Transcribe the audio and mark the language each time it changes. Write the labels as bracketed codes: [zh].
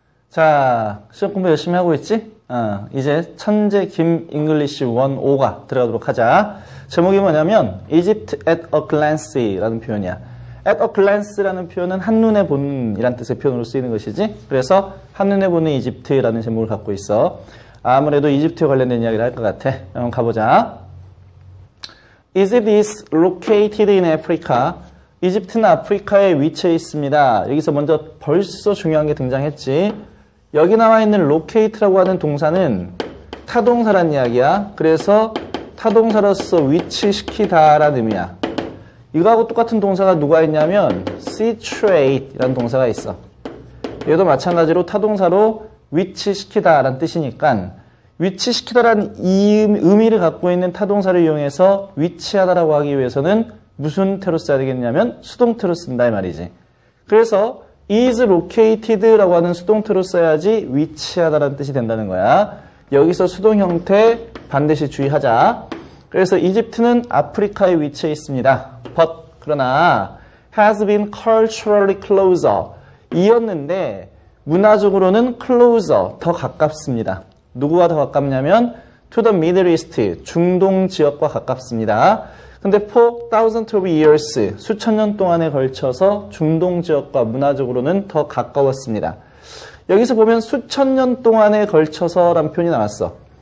[ko] 자, 시험 공부 열심히 하고 있지? 이제 천재 김 잉글리시 105가 들어가도록 하자. 제목이 뭐냐면 [en] Egypt at a glance [ko] 라는 표현이야. at a glance라는 표현은 한눈에 보는 이란 뜻의 표현으로 쓰이는 것이지. 그래서 한눈에 보는 이집트라는 제목을 갖고 있어. 아무래도 이집트에 관련된 이야기를 할 것 같아. 한번 가보자. [en] Egypt is located in Africa. [ko] 이집트는 아프리카에 위치해 있습니다. 여기서 먼저 벌써 중요한 게 등장했지. 여기 나와 있는 locate라고 하는 동사는 타동사란 이야기야. 그래서 타동사로서 위치시키다라는 의미야. 이거하고 똑같은 동사가 누가 있냐면 situate라는 동사가 있어. 얘도 마찬가지로 타동사로 위치시키다라는 뜻이니까 위치시키다라는 의미를 갖고 있는 타동사를 이용해서 위치하다라고 하기 위해서는 무슨 태로 써야 되겠냐면 수동태로 쓴다 이 말이지. 그래서 [en] is located [ko] 라고 하는 수동태로 써야지 위치하다라는 뜻이 된다는 거야. 여기서 수동 형태 반드시 주의하자. 그래서 이집트는 아프리카에 위치해 있습니다. [en] But [ko] 그러나 [en] has been culturally closer [ko] 이었는데 문화적으로는 [en] closer [ko] 더 가깝습니다. 누구가 더 가깝냐면 [en] to the Middle East [ko] 중동 지역과 가깝습니다. 근데 [en] for thousands of years [ko] 수천 년 동안에 걸쳐서 중동 지역과 문화적으로는 더 가까웠습니다. 여기서 보면 수천 년 동안에 걸쳐서라는 표현이 나왔어.